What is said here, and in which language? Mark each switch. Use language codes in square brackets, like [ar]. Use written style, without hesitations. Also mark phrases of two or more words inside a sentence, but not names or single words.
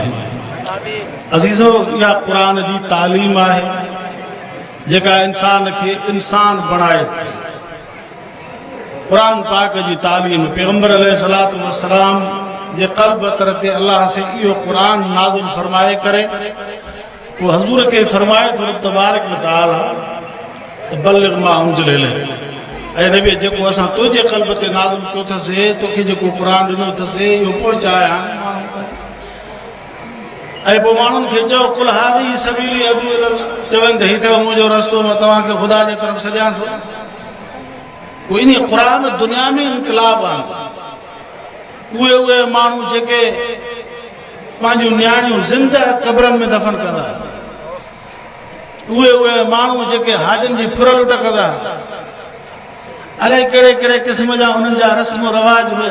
[sd] अज़ीज़ो, इहा क़ुरान जी तालीम आहे जेका इंसान खे इंसान बणाए थी। क़ुरान पाक जी तालीम पैगंबर [ar] عليه الصلاة والسلام [sd] जे क़ल्ब तरह ते अल्लाह से इहो क़ुरान नाज़िल फरमाए करे पोइ हज़ूर खे फरमाए थो [ar] تبارك وتعالى [sd] त [ar] بلغ ما أنزل إليك, [sd] ऐं नबी जेको असां तुंहिंजे क़ल्ब ते नाज़िल कयो अथसि, तोखे जेको क़ुरान ॾिनो अथसि इहो पहुचाए ऐं पोइ माण्हुनि खे चओ [ar] قل هذه سبيلي أدعو إلى الله, [sd] चवनि त हीउ अथव मुंहिंजो रस्तो, मां तव्हांखे ख़ुदा जे तरफ़ सॾियां थो। पोइ इन क़ुरान दुनिया में इनक़लाब आहिनि। उहे माण्हू जेके पंहिंजूं नियाणियूं ज़िंदा क़ब्रनि में दफ़न कंदा, उहे माण्हू जेके हाजनि जी फुरलुट कंदा, अलाए कहिड़े कहिड़े क़िस्म जा उन्हनि जा रस्म रवाज हुया।